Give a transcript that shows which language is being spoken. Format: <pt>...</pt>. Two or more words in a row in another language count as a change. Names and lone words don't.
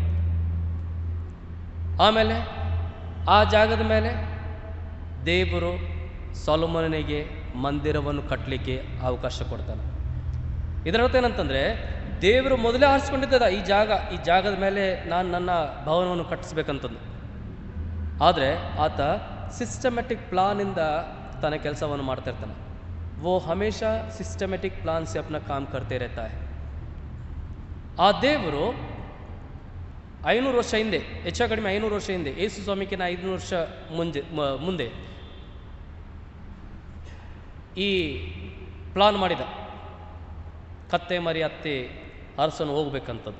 <kn>ಆಮೇಲೆ ಆ ಜಾಗದ ಮೇಲೆ ದೇವರು ಸೊಲೊಮೋನನಿಗೆ ಮಂದಿರವನ್ನು ಕಟ್ಟಲಿಕ್ಕೆ ಅವಕಾಶ ಕೊಡ್ತಾನೆ. ಇದರರ್ಥ ಏನಂತಂದರೆ, ದೇವರು ಮೊದಲೇ ಆರಿಸ್ಕೊಂಡಿದ್ದ ಈ ಜಾಗದ ಮೇಲೆ ನಾನು ನನ್ನ ಭವನವನ್ನು ಕಟ್ಟಿಸ್ಬೇಕಂತಂದು. ಆದರೆ ಆತ</kn> <en>systematic plan</en> <kn>ತನ್ನ ಕೆಲಸವನ್ನು ಮಾಡ್ತಾ ಇರ್ತಾನೆ.</kn> <hi>वो हमेशा</hi> <en>systematic plan</en> <hi>से अपना काम करते रहता है.</hi> <kn>ಆ ದೇವರು 500 ವರ್ಷ ಹಿಂದೆ, ಹೆಚ್ಚು ಕಡಿಮೆ 500 ವರ್ಷ ಹಿಂದೆ, ಯೇಸು ಸ್ವಾಮಿಗಿನ 500 ವರ್ಷ ಮುಂದೆ ಈ ಪ್ಲಾನ್ ಮಾಡಿದ. ಕತ್ತೆ ಮರಿ ಅತ್ತೆ ಅರಸನು ಹೋಗ್ಬೇಕಂಥದ್ದು.</kn>